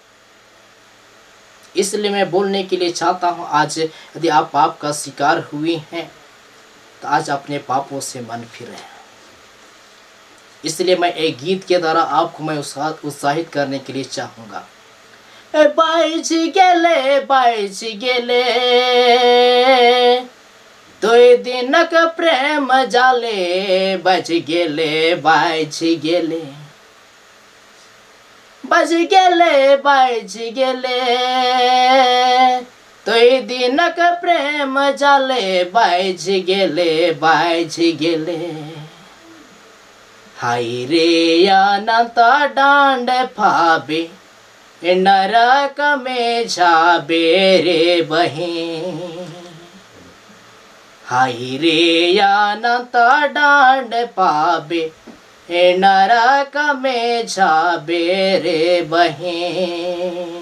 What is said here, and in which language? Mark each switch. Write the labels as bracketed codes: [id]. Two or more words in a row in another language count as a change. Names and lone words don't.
[hi] इसलिए मैं बोलने के लिए चाहता हूँ, आज यदि आप पाप का शिकार हुए हैं तो आज अपने पापों से मन फिरें। इसलिए मैं एक गीत के द्वारा आपको मैं उत्साहित करने के लिए चाहूँगा। [sck] बाइज गेले तोय दिनक प्रेम जाले, बज गेले बाइज गेले, बज गेले बाइज गेले तोय दिनक प्रेम जाले, बाइज गेले। हाय रे अनंत डांड फाबे, नरक में जाबे रे बहिन। हाय रे अनंत डांड पाबे, नरक में जाबे रे बहिन।